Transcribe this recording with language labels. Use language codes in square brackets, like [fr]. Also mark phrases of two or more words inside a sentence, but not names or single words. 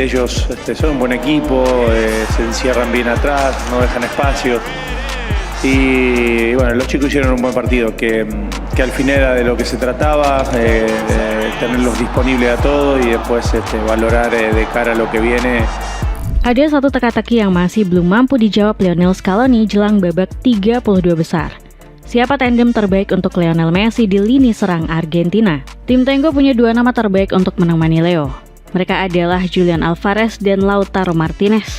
[es] Ellos son un buen equipo, se encierran bien atrás, no dejan espacios. Y bueno, los chicos hicieron un buen partido, que al final era de lo que se trataba, tenerlos disponibles a todos y después valorar de cara a lo que viene. [id] Ada satu teka-teki yang masih belum mampu dijawab Lionel Scaloni jelang babak 32 besar. Siapa tandem terbaik untuk Lionel Messi di lini serang Argentina? Tim Tango punya 2 nama terbaik untuk menemani Leo. Mereka adalah Julian Alvarez dan Lautaro Martinez.